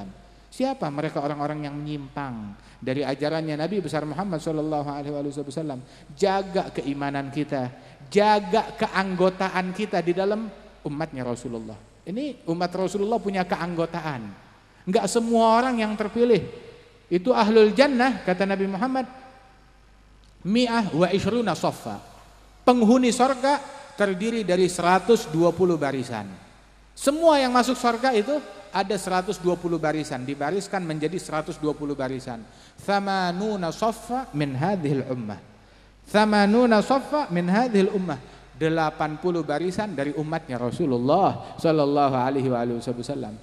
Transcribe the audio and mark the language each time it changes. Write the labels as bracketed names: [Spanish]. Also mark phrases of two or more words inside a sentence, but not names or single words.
[Indonesian] Siapa mereka orang-orang yang menyimpang dari ajarannya Nabi besar Muhammad [Arabic] صلى الله عليه وسلم? [Indonesian] Jaga keimanan kita, jaga keanggotaan kita di dalam umatnya Rasulullah. Ini umat Rasulullah punya keanggotaan. Enggak semua orang yang terpilih itu [Arabic] أهل الجنة, [Indonesian] kata Nabi Muhammad. [Arabic] مائة وعشرون صفا. [Indonesian] Penghuni surga terdiri dari 120 barisan. Semua yang masuk surga itu ada 120 barisan, dibariskan menjadi 120 barisan. [Arabic] ثمانون صفا من هذه الأمة. ثمانون صفا من هذه الأمة. [Indonesian] 80 barisan dari umatnya Rasulullah [Arabic] صلى الله عليه وسلم.